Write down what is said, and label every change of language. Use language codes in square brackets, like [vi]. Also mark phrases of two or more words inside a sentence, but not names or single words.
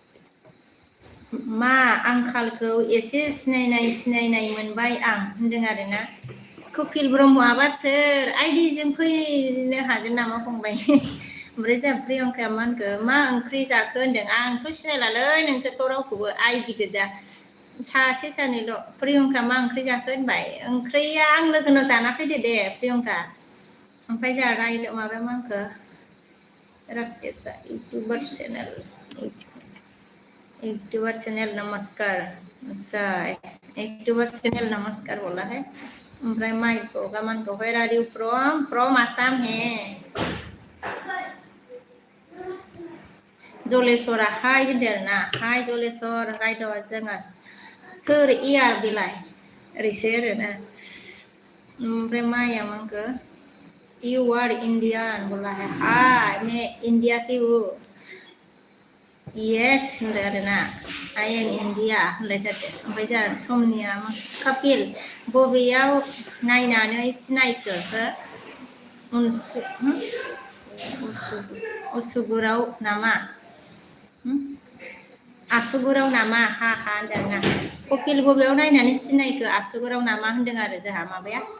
[brx] मा आंखालखौ एसे सिनायनाय मोनबाय आं होनदों आरोना कपिल ब्रह्मआबा सोर आइडिजों फैनो हागोन नामा फंबाय ओमफ्राय जोंहा प्रियंकाया मा होनखो मा ओंख्रि जाखो होनदों आंथ' सिनायलालै नोंसोरखौ रावखौबो आइडि गोजा सासे सानैल' प्रियंका मा ओंख्रि जाखो होनबाय ओंख्रिया आं लोगोनाव जाना फैदो दे प्रियंका ओमफ्राय जोंहा माबाया मा होनखो राकेशआ [en] YouTuber channel [hi] नमस्कार अच्छा [en] YouTuber channel [hi] नमस्कार बोला है ओमफ्राय माइक मान को [en] where are you from Assam [hi] है [brx] जलेस्वरा हाय होनदों आरोना हाय जलेस्वर रायद'आ जोंहा सोर इयार बेलाय ओरैसो आरोना ओमफ्राय माया मा होनखो [en] you are Indian [brx] बोला है हाय [hi] मैं इंडिया से हूँ [brx] येस होनदों आरोना [en] I am India [brx] होनलायथारदो ओमफ्राय जोंहा समनिया कपिल बबेयाव नायनानै सिनायखो असुगुराव नामा आसुगुराव नामा हा होनदों आरोना कपिल बबेयाव नायनानै सिनायखो आसुगुराव नामा होनदों आरो जोंहा माबाया